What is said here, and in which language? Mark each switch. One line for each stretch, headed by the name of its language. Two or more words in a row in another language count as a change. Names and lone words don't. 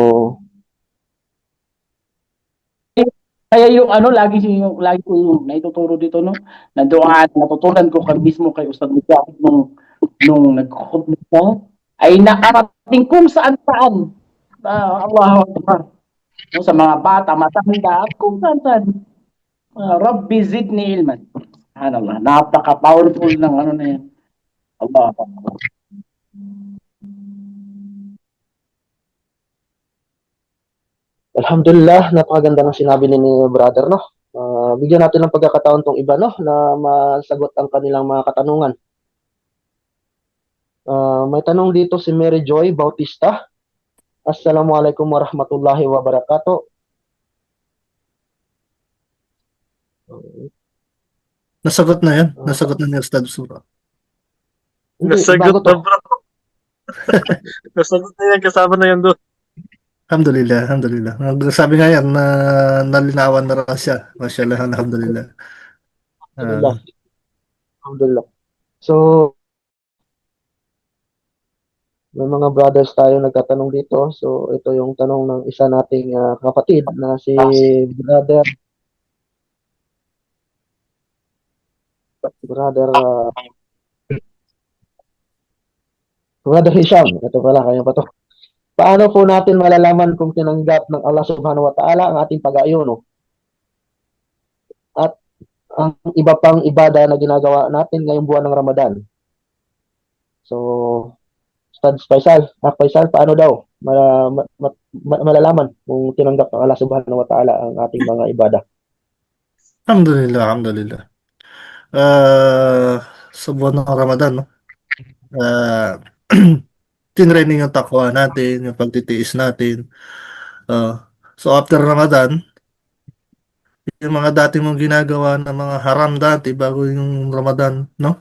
Filipino: kaya yung lagi ko yung naituturo dito, no? Natutunan ko mismo kay Ustad Mujahid nung nag-khutbah ay nakarating kung saan-saan.
Arabic: الله أكبر.
Filipino: No, sa mga bata, matanda, at kung saan-saan.
Arabic: رب زدني علما. سبحان الله.
Filipino: Napaka-powerful ng na yan.
Arabic: الله أكبر. الحمد لله,
Filipino: napakaganda ng sinabi ni brother, no? Bigyan natin ng pagkakataon tong iba, no, na masagot ang kanilang mga katanungan. May tanong dito si Mary Joy Bautista.
Arabic: السلام عليكم ورحمة الله وبركاته.
Filipino: Nasagot na yan. Nasagot na ni Ustad Sura. Nasagot na, bro. Nasagot na yan, kasama na yan doon.
Arabic: الحمد لله، الحمد لله.
Filipino: Sabi nga yan na nalinawan na rin siya.
Arabic: ما شاء الله، الحمد لله. الحمد لله.
Filipino: So, may mga brothers tayo nagtatanong dito. So, ito yung tanong ng isa nating kapatid na si brother brother uh, brother Hisham. Ito pala kanya pa to. Paano po natin malalaman kung tinanggap ng Allah
Arabic: سبحانه وتعالى
Filipino: ang ating pag-aayuno at ang iba pang ibada na ginagawa natin ngayong buwan ng Ramadan? So, Ustad Faisal, paano daw malalaman kung tinanggap ng Allah
Arabic: سبحانه وتعالى
Filipino: ang ating mga ibada?
Arabic: الحمد لله، الحمد لله.
Filipino: Sa buwan ng Ramadan, no? Tinraining yung takwa natin, yung pagtitiis natin. So after Ramadan, yung mga dati mong ginagawa na mga haram dati bago yung Ramadan, no?